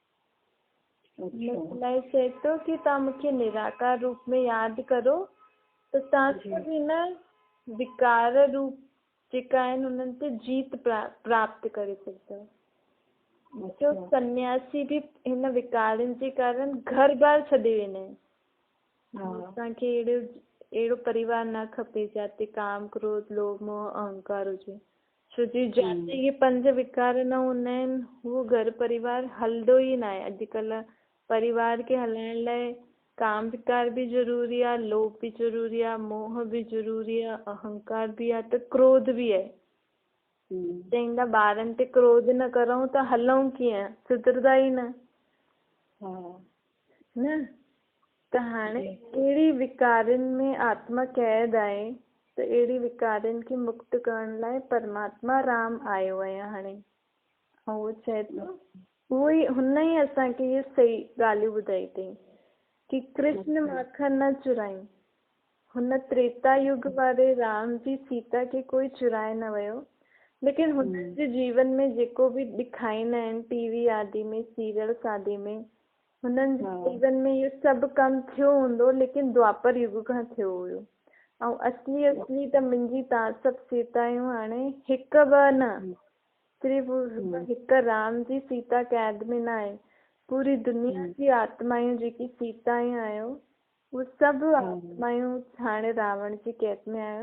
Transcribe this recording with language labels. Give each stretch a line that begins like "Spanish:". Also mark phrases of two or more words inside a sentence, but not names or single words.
Sindhi: लाइ चए थो कि तव्हां मूंखे निराकार रूप में यादि करो त तव्हां सभु हिन विकार रूप जेका आहिनि उन्हनि ते जीत प्राप्त करे सघंदव। तो अच्छा सन्यासी भी हिन विकारनि जे कारण घर बार छॾे वेंदा आहिनि। हाँ असांखे अहिड़ो परिवार न खपे जिते काम क्रोध लोभ मोह अहंकार हुजे, छो जी जिते इहे 5 विकार न हूंदा आहिनि उहो घर परिवार हलंदो ई न आहे। अॼुकल्ह परिवार खे हलाइण लाइ काम विकार भी ज़रूरी आहे, लोभ भी ज़रूरी आहे, मोह भी ज़रूरी आहे, अहंकार भी आहे, त क्रोध भी आहे। चईंदा ॿारनि ते क्रोध न करूं त हलूं कीअं, सुधरदा ई न। न त हाणे अहिड़ी विकारनि में आत्मा क़ैद आहे, त अहिड़ी विकारनि खे मुक्त करण लाइ परमात्मा राम आयो आहे हाणे। ऐं उहो चए थो, उहो ई हुन ई असांखे इहे सही ॻाल्हियूं ॿुधाई अथई कि कृष्ण माखन न चुराईं। हुन त्रेता युग वारे राम जी सीता खे कोई चुराए न वियो, लेकिन हुननि जे जीवन में जेको बि ॾेखारींदा आहिनि टीवी आदि में, सीरियल्स आदि में, हुननि जे जीवन में इहो सभु कमु थियो हूंदो, लेकिन द्वापर युग खां थियो हुयो। ऐं असली त मुंहिंजी तव्हां सभु सीतायूं हाणे हिकु ॿ न, सिर्फ़ु हिकु राम जी सीता कैद में न आहे, पूरी दुनिया जी आत्मायूं जेकी सीतायूं आहियो उहे सभु आत्मायूं हाणे रावण जी कैद में आहियो।